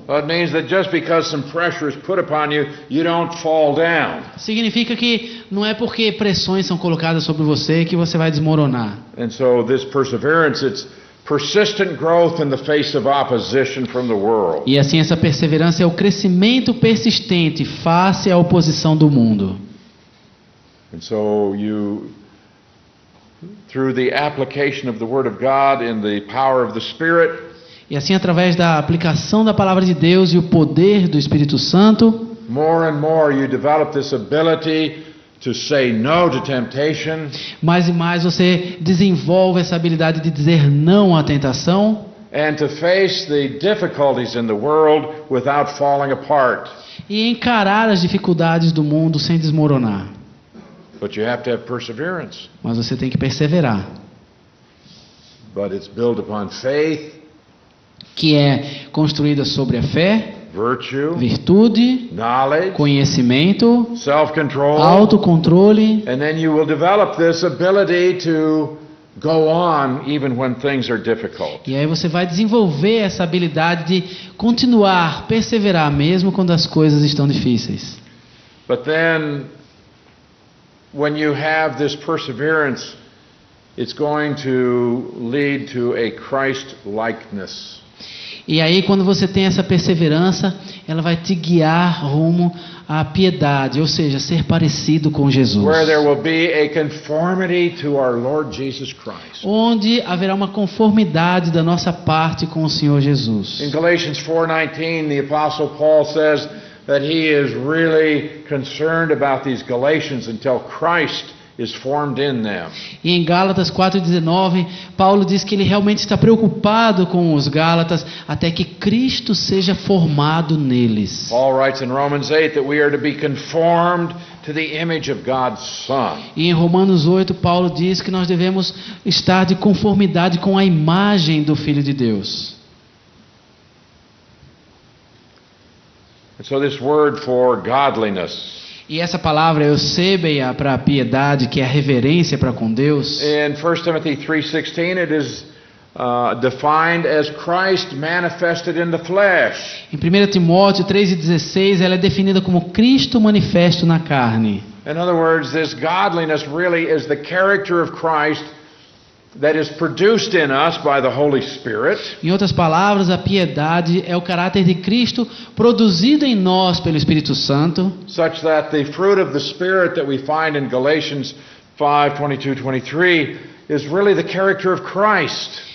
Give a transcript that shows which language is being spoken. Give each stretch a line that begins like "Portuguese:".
English: Well, it means that just because some pressure is put upon you, you don't fall down.
Portuguese: Significa que não é porque pressões são colocadas sobre você que você vai desmoronar.
English: And so this perseverance, it's persistent growth in the face of opposition from the world.
Portuguese: E assim essa perseverança é o crescimento persistente face à oposição do mundo.
English: And so you, through the application of the Word of God in the power of the Spirit,
Portuguese: E assim através da aplicação da palavra de Deus e o poder do Espírito Santo,
English: more and more you develop this ability to say no to temptation,
Portuguese: mais e mais você desenvolve essa habilidade de dizer não à tentação
English: and to face the difficulties in the world without falling apart.
Portuguese: e encarar as dificuldades do mundo sem desmoronar.
English: But you have to have perseverance.
Portuguese: Mas você tem que perseverar,
English: But it's built upon faith,
Portuguese: que é construída sobre a fé,
English: virtue,
Portuguese: virtude,
English: knowledge,
Portuguese: conhecimento,
English: self-control,
Portuguese: autocontrole.
English: and then you will develop this ability to go on even when things are difficult.
Portuguese: E aí você vai desenvolver essa habilidade de continuar, perseverar mesmo quando as coisas estão difíceis.
English: But then, when you have this perseverance, it's going to lead to a Christ-likeness.
Portuguese: E aí quando você tem essa perseverança, ela vai te guiar rumo à piedade, ou seja, ser parecido com Jesus.
English: Where there will be a conformity to our Lord Jesus Christ.
Portuguese: Onde haverá uma conformidade da nossa parte com o Senhor Jesus.
English: In Galatians 4:19, the Apostle Paul says that he is really concerned about these Galatians until Christ is formed in them.
Portuguese: E em Gálatas 4,19, Paulo diz que ele realmente está preocupado com os Gálatas até que Cristo seja formado neles.
English: Paul writes in Romans 8 that we are to be conformed to the image of God's Son.
Portuguese: E em Romanos 8, Paulo diz que nós devemos estar de conformidade com a imagem do Filho de Deus.
English: And so this word for godliness,
Portuguese: E essa palavra eusebeia para a piedade, que é a reverência para com Deus,
English: in 1 Timothy 3:16 it is defined as Christ manifested in the flesh.
Portuguese: em 1 Timóteo 3,16, ela é definida como Cristo manifesto na carne.
English: In other words, this godliness really is the character of Christ that is produced in us by the Holy Spirit.
Portuguese: Em outras palavras, a piedade é o caráter de Cristo produzido em nós pelo Espírito Santo,
English: Such that the fruit of the Spirit that we find in Galatians 5:22-23 is really the character of Christ.